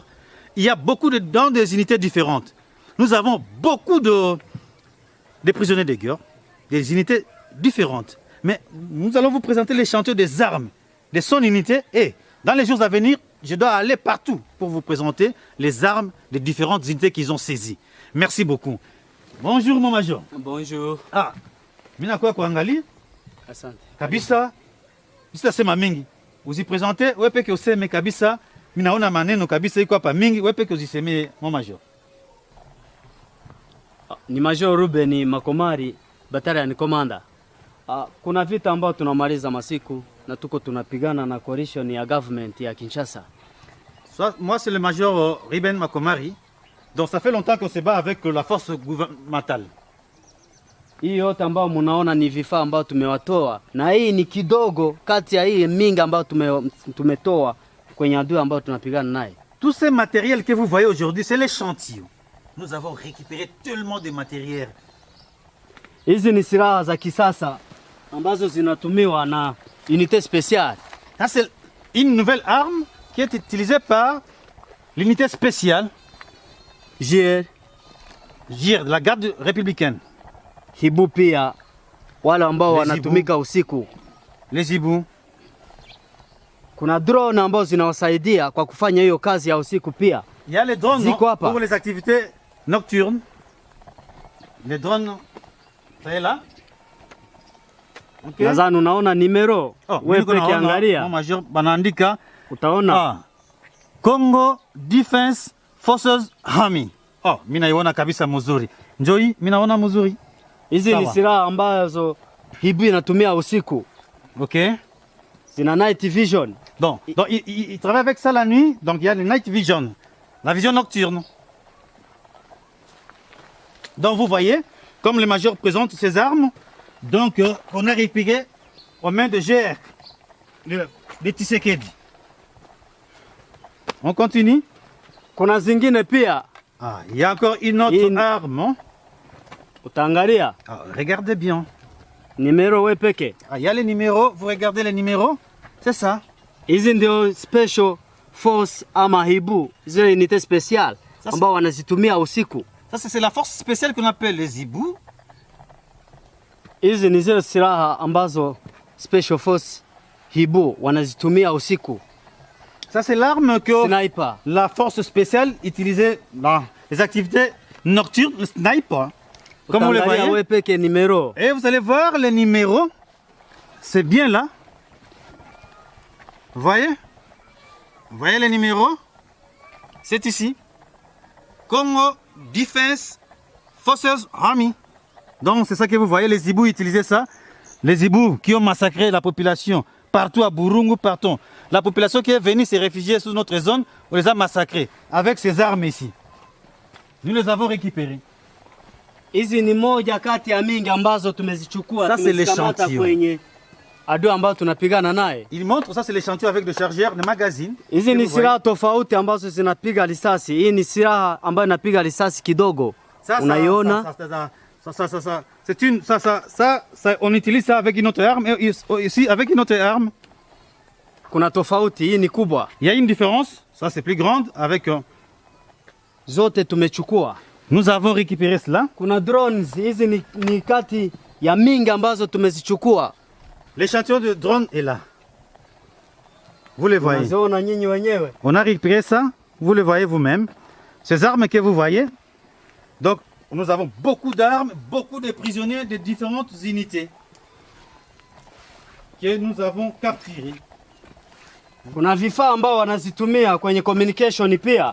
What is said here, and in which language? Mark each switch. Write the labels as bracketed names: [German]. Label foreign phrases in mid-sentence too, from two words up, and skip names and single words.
[French] Il y a beaucoup dans des unités différentes. Nous avons beaucoup de prisonniers de guerre, des unités différentes. Mais nous allons vous présenter l'échantillon des armes de son unité. Et dans les jours à venir, je dois aller partout pour vous présenter les armes des différentes unités qu'ils ont saisies. Merci beaucoup. Bonjour, mon major. Bonjour. [Swahili] Ah, mina kwa kuangalia? Asante. Kabisa, bisa sema mingi. Uzipresente, wewe peke useme kabisa, mimi naona maneno kabisa iko hapa mingi, wewe peke uziseme [French] mon major. [Swahili] Ni Major Ruben Makomari, [English] Battalion Commander. [Swahili] Kuna vita ambao tunamaliza masiku na tuko tunapigana na coalition ya government ya Kinshasa. [French] Moi c'est le Major Ruben Makomari. Donc ça fait longtemps qu'on se bat avec la force gouvernementale. [Swahili] Hii yote ambao mnaona ni vifaa ambao tumewatoa, na hii ni kidogo kati ya hii mingi ambao tumetoa kwenye adui ambao tunapigana naye. [French] Tous ces matériels que vous voyez aujourd'hui, c'est l'échantillon. Nous avons récupéré tellement de matériel. [Swahili] Hizi ni silaha za kisasa ambazo zinatumiwa na [French] unité spéciale. Ça c'est une nouvelle arme qui est utilisée par l'unité spéciale JR de la garde républicaine. [Swahili] Hibu pia wale ambao wanatumika usiku. [French] Les Ibu. [Swahili] Kuna drone ambao zinawasaidia kwa kufanya hiyo kazi ya usiku pia. [French] Il y a les drones pour les activités nocturnes. Les drones, ça est là. [Swahili] Okay. Nadhani unaona numero. Wewe peke angalia. [French] Mon major [Swahili] banaandika utaona Congo Defense Forces Army. Oh, mimi naiona kabisa mzuri. Njoi, mimi naona mzuri. Hizi ni silaha ambazo Hibu inatumia usiku. OK. Zina [English] night vision. [French] Donc il travaille avec ça la nuit, donc il y a le [English] night vision. [French] La vision nocturne. Donc vous voyez, comme le major présente ses armes, donc on a récupéré aux mains de GR, de Tshisekedi. On continue. [Swahili] Kuna zingine pia [French] Ah, il y a encore une autre arme. Hein? [Swahili] utaangalia [French] Ah, regardez bien. [Swahili] nimero we peke. [French] Ah, il y a les numéros, vous regardez les numéros. C'est ça. [Swahili] Hizi ndio [English] special force [Swahili] ama hibu, zile [French] unité spéciale Ça, [Swahili] ambao wanazitumia usiku. [French] Ça, c'est la force spéciale qu'on appelle les Hibou. [Swahili] Hizi ni zile silaha ambazo [English] special force [Swahili] hibu wanazitumia usiku. [French] Ça, c'est l'arme que Sniper. la force spéciale utilisait dans les activités nocturnes, le sniper. Comme vous le [Swahili] Utaangalia [French] voyez. [Swahili] we peke nimero. [French] Et vous allez voir les numéros. C'est bien là. Vous voyez? Vous voyez les numéros? C'est ici. Congo Defense Forces Army. Donc c'est ça que vous voyez, les Hibou utilisaient ça. Les Hibou qui ont massacré la population partout à Burungu, partout. La population qui est venue se réfugier sous notre zone, on les a massacrés avec ces armes ici. Nous les avons récupérées. [Swahili] Hizi ni moja kati ya mingi ambazo tumezichukua, [French] Ça, c'est [Swahili] tumezikamata [French] l'échantillon. [Swahili] kwenye adui ambao tunapigana naye. [French] Il montre, ça c'est l'échantillon avec le chargeur, le magazine. [Swahili] Hizi [French] Que [Swahili] ni [French] vous voyez. [Swahili] silaha tofauti ambazo zinapiga risasi. Hii ni silaha ambayo inapiga risasi kidogo. [French] Ça, [Swahili] Unaiona? [French] c'est une, on utilise ça avec une autre arme et ici avec une autre arme. [Swahili] Kuna tofauti, hii ni kubwa. [French] Il y a une différence, ça c'est plus grande avec. [Swahili] Zote tumechukua. [French] Nous avons récupéré cela. [Swahili] Kuna drones, hizi ni kati ya mingi ambazo tumezichukua. [French] L'échantillon de drone est là. Vous les voyez. [Swahili] Unaziona nyinyi wenyewe. [French] On a récupéré ça, vous le voyez vous-même. Ces armes que vous voyez. Donc nous avons beaucoup d'armes, beaucoup de prisonniers de différentes unités que nous avons capturés. [Swahili] Kuna vifaa ambao wanazitumia kwenye communication pia.